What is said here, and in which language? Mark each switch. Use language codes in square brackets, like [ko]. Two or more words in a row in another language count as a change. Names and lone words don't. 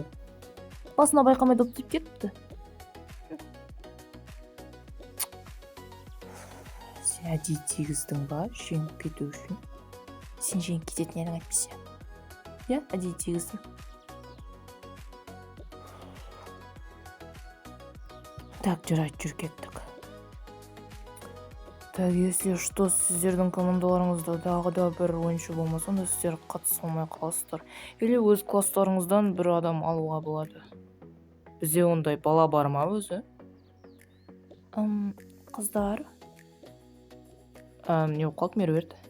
[kk] Басына байқамай доптып кетті. Сен әдейі тигіздің ба, жеңіп кету үшін? Сен жеңіп кететін едің әйтпесе. Я, әдейі тигіздің. Так, жарайды, жүр кеттік. [ru] Так, если что, [kk] сіздердің командаларыңызда дағы да бір ойыншы болмаса, онда сіздер қатыса алмай қаласыздар. Или өз класстарыңыздан бір адам алуға болады. Бізде ондай бала бар ма өзі? Қыздар? Не оқалды, Меруерт?